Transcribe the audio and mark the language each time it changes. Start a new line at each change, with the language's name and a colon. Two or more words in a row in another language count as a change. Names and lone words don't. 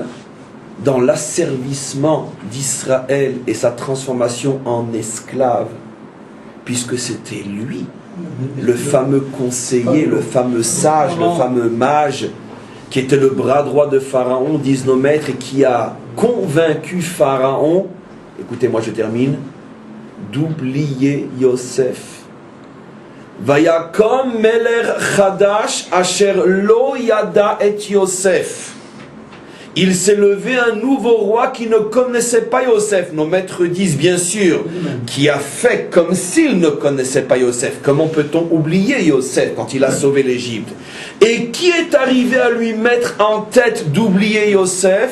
French: dans l'asservissement d'Israël et sa transformation en esclave, puisque c'était lui, le fameux conseiller, le fameux sage, le fameux mage, qui était le bras droit de Pharaon, disent nos maîtres, et qui a convaincu Pharaon, écoutez-moi je termine, d'oublier Yosef.
Hebrew: ויקם מלך חדש אשר לא ידע את יוסף.
French: Il s'est levé un nouveau roi qui ne connaissait pas Yosef. Nos maîtres disent bien sûr, qui a fait comme s'il ne connaissait pas Yosef. Comment peut-on oublier Yosef quand il a sauvé l'Égypte? Et qui est arrivé à lui mettre en tête d'oublier Yosef?